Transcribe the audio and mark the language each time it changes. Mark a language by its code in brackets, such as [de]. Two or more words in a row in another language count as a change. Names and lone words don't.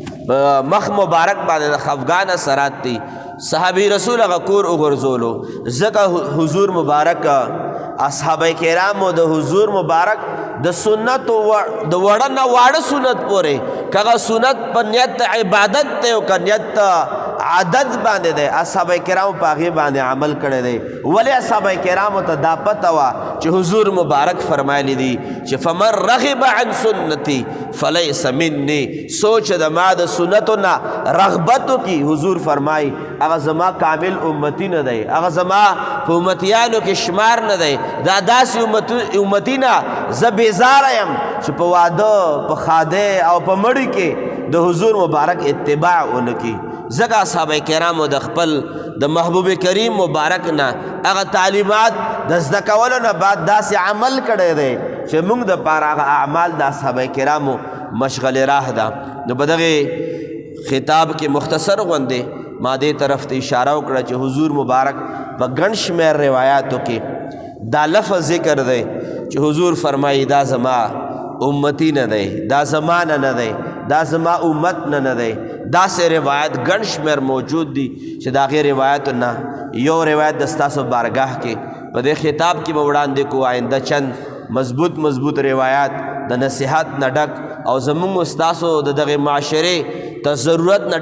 [ps] مخ مبارک باندې د خفګان اثرات دي صحابي رسول هغه کور وګرځولو ځکه حضور مبارک اصحابه کرامو د حضور مبارک د سنت د وړه نه واړه سنت پورې کغه سنت په نیت عبادت ته او که نیت عادت باندې دی اصحابه کرامو په هغې باندې عمل کړی دی ولې اصحابه کرامو ته دا پته وه چې حضور مبارک فرمایلی دي چې [ar] فمن رغب عن سنتي فلیس مني [ps] سوچ د ما د سنتو نه رغبت وکړي حضور فرمایي هغه زما کامل امتی نه دی هغه زما په امتیانو کې شمار نه دی دا داسې امتی نه زه بیزاره یم چې په واده په خاده او په مړي کې د حضور مبارک اتباع ونکړي ځکه اصحابه کرامو د خپل د محبوب کریم مبارک نه هغه تعلیمات د زده کولو نه بعد داسې عمل کړی دی چې موږ دپاره هغه اعمال د اصحابه کرامو مشغل راه ده نو په دغې خطاب کې مختصر غوندې ما دې طرف ته اشاره وکړه چې حضور مبارک په ګڼ شمېر روایاتو کې دا لفظ ذکر دی چې حضور فرمایي دا زما امتی نه دی دا زمانه نه دی دا زما امت نه دی داسې روایت ګڼ شمېر موجود دي چې د هغې روایتو نه یو روایت د ستاسو بارګاه کې په دې خطاب کې به وړاندې کو آینده چند مضبوط روایات د نصیحت نه ډک او زمونږ ستاسو د دغې معاشرې ته ضرورت نه